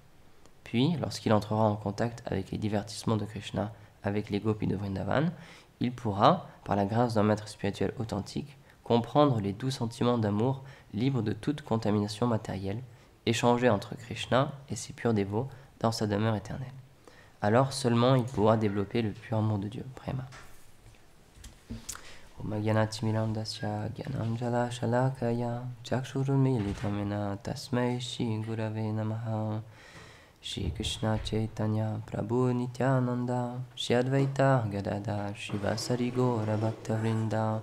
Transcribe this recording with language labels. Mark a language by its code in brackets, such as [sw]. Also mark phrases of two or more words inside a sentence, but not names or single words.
[fr] Puis, lorsqu'il entrera en contact avec les divertissements de Krishna, avec les gopis de Vrindavan, il pourra, par la grâce d'un maître spirituel authentique, comprendre les doux sentiments d'amour libres de toute contamination matérielle, échangés entre Krishna et ses purs dévots dans sa demeure éternelle. Alors seulement il pourra développer le pur amour de Dieu, Prema. [sa] ॐ ज्ञानतिमिरान्धस्य ज्ञानाञ्जल शलाकया चक्षुरुन्मीलितमेन तस्मै श्री गुरवे नमः. श्री कृष्ण चैतन्य प्रभु नित्यानन्द श्री अद्वैत गदाधर शिवसरि गौर भक्तवृन्द.